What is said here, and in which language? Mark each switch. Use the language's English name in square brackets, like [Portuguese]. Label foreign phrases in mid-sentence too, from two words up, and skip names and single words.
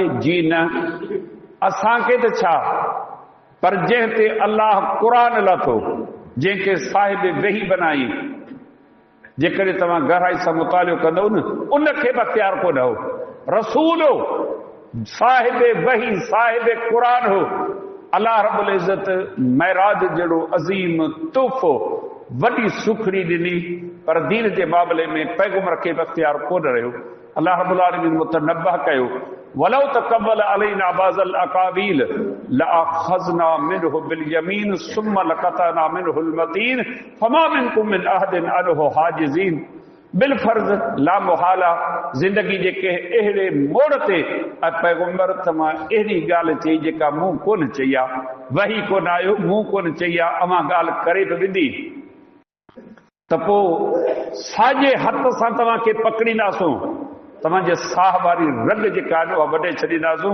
[Sindhi] जी न, असांखे त छा, पर जंहिं ते अल्लाह क़ुरान लाथो, जंहिंखे साहिब वही बनाई, जेकॾहिं तव्हां गहराई सां मुतालियो कंदो न, उनखे बि अख़्तियार कोन हो। रसूल हो, साहिब वही, साहिब क़ुरान हो। अल्लाह रब्बुल इज़्ज़त महराज जहिड़ो अज़ीम तोहफ़ो, वॾी सुखड़ी ॾिनी, पर दीन जे मामले में पैगंबर खे बि अख़्तियार कोन रहियो। अल्लाह रब्बुल आलमीन मुतनब्बह कयो, [Arabic] ولو تقول علينا بعض الأقاويل لأخذنا منه باليمين ثم لقطعنا منه المتين فما منكم من أحد عنه حاجزين. [Sindhi] बिल फर्ज़ ला मुहाला ज़िंदगी जे के अहिड़े मोड़ ते पैगंबर तमां अहिड़ी ॻाल्हि चई जेका मूं कोन चई आहे, वही कोन आयो, मूं कोन चई आहे, अमां ॻाल्हि करे बि वेंदी त पोइ साॼे हथ सां तव्हांखे पकड़ींदासूं, तव्हांजे साह वारी रग जेका आहे वॾे छॾींदासूं।